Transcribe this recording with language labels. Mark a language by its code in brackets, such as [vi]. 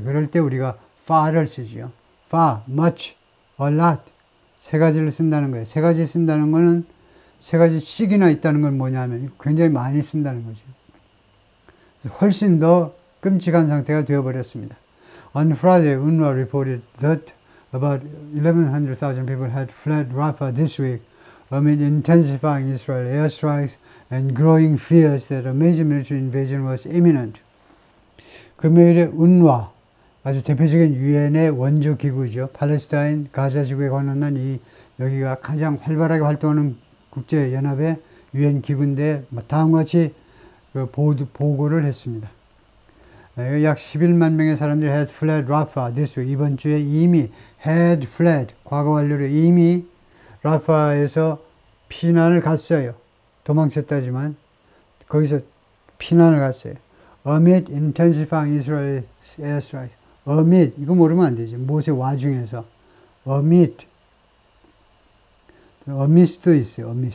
[ko] 그럴 때 우리가 far를 쓰지요. far, much, a lot 세 가지를 쓴다는 거예요. 세 가지 쓴다는 거는 세 가지씩이나 있다는 건 뭐냐면 굉장히 많이 쓴다는 거죠. 훨씬 더 끔찍한 상태가 되어버렸습니다. [en] On Friday, UNRWA reported that about 1,100,000 people had fled Rafah this week amid intensifying Israel airstrikes and growing fears that a major military invasion was imminent. [ko] 금요일에 UNRWA, 아주 대표적인 유엔의 원조 기구죠. 팔레스타인 가자 지구에 관한 여기가 가장 활발하게 활동하는 국제연합의 유엔 기구인데 다음과 같이 보고를 했습니다. 약 11만 명의 사람들이 [en] had fled Rafah this week. [ko] 이번 주에 이미 [en] had fled [ko] 과거 완료로 이미 라파에서 피난을 갔어요. 도망쳤다지만 거기서 피난을 갔어요. [en] Amid intensifying Israel airstrikes. [ko] Amid 이거 모르면 안 되죠. 무엇의 와중에서 amid amid도 있어요.